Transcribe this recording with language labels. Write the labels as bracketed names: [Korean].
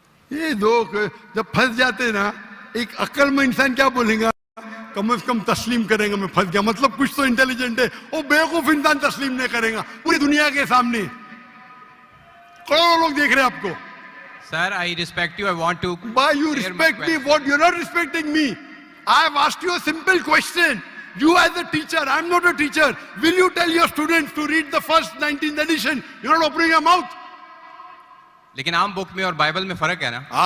[Hindi] ये लोग जब फंस जाते ना, एक अक्लमंद इंसान क्या बोलेगा? कम से कम तस्लीम करेंगे मैं फंस गया, मतलब कुछ तो इंटेलिजेंट है। वो बेवकूफ इंसान तस्लीम नहीं करेगा पूरी दुनिया के सामने, करोड़ों लोग देख रहे हैं आपको। [English] Sir, I respect you, I want to. Why you respect me? What? You're not respecting me. I have asked you a simple question. You as a teacher, I'm not a teacher. Will you tell your students to read the first 19th edition? You're not opening your mouth. [Hindi] लेकिन आम book में और Bible में फर्क है ना?